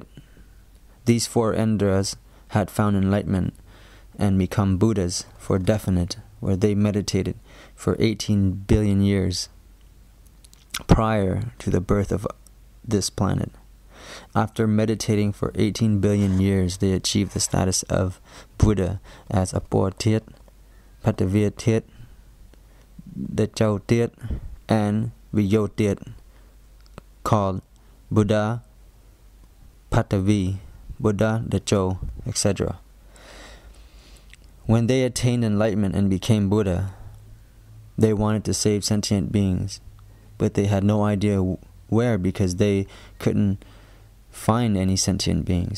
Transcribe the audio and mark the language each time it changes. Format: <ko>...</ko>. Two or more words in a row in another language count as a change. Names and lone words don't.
<en>These 4 Indras had found enlightenment and become Buddhas for definite, where they meditated for 18 billion years prior to the birth of this planet. After meditating for 18 billion years, they achieved the status of Buddha as Apoa Tit, Patavia Tit, Dechao Tit, and Viyo Tit, called Buddha, Patavi, Buddha, Dechao, etc. When they attained enlightenment and became Buddha, they wanted to save sentient beings, but they had no idea where because they couldn't find any sentient beings.</en>